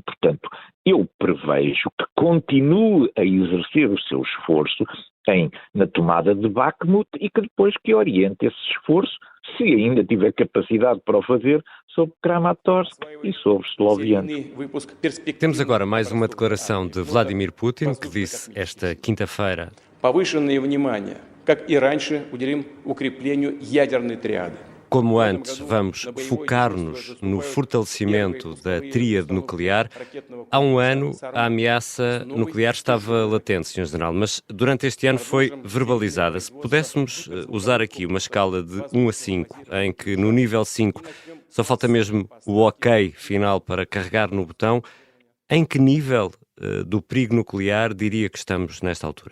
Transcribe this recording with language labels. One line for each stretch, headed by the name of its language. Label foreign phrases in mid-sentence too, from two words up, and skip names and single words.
Portuguese: Portanto, eu prevejo que continue a exercer o seu esforço na tomada de Bakhmut e que depois que oriente esse esforço, se ainda tiver capacidade para o fazer, sobre Kramatorsk e sobre Sloviansk. Temos agora mais uma declaração de Vladimir Putin, que disse esta quinta-feira:
Russian: как и раньше, уделим укреплению ядерной триады.
Portuguese: Como antes, vamos focar-nos no fortalecimento da tríade nuclear. Há um ano, a ameaça nuclear estava latente, Sr. General, mas durante este ano foi verbalizada. Se pudéssemos usar aqui uma escala de 1 a 5, em que no nível 5 só falta mesmo o ok final para carregar no botão, em que nível do perigo nuclear diria que estamos nesta altura?